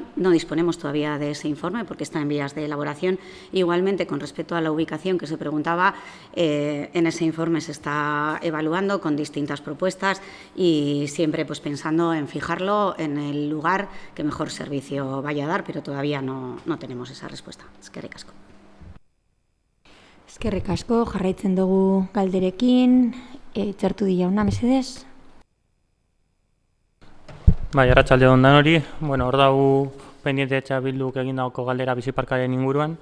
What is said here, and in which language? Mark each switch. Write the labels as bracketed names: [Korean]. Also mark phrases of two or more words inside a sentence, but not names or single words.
[Spanish] No disponemos todavía de ese informe porque está en vías de elaboración. Igualmente, con respecto a la ubicación que se preguntaba, en ese informe se está evaluando con distintas propuestas y siempre pues, pensando en fijarlo en el lugar que mejor servicio vaya a dar, pero todavía no tenemos esa respuesta. [Basque] Eskerrik asko. Eskerrik asko, jarraitzen dugu galderekin, txertu di jauna, mesedez. Bai, arratsalde on danori. Bueno, hor dago pendiente bilduk egindako galdera biziparkaren inguruan.